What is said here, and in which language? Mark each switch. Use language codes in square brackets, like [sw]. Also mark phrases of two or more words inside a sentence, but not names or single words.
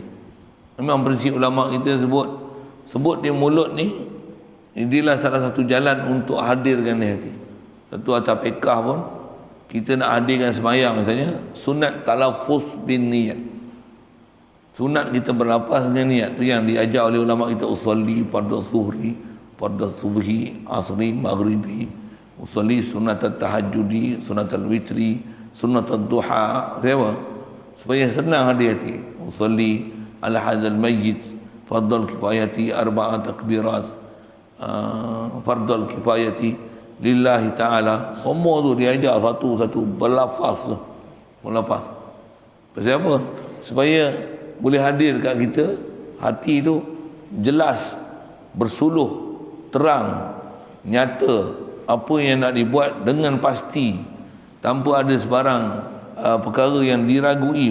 [ms] Memang prinsip ulama kita sebut di mulut ni, inilah salah satu jalan untuk hadirkan di hati. Tentu atas fiqah pun, kita nak hadirkan semayang misalnya, sunat [ar] تلفظ بالنية. [ms] Sunat kita berlafaz dengan niat. Tu yang diajar oleh ulama kita, [ar] أصلي فرض الظهر, فرض الصبح, العصر المغرب, أصلي سنة التهجد, سنة الوتر, سنة الضحى. [ms] Supaya senang hadir hati. [ar] أصلي على هذا الميت فرض الكفاية أربع تكبيرات فرض الكفاية لله تعالى. [ms] Semua tu diajar satu-satu berlafaz tu. Berlafaz. Pasal apa? Supaya boleh hadir kat kita, hati tu jelas, bersuluh, terang, nyata apa yang nak dibuat dengan pasti, tanpa ada sebarang perkara yang diragui.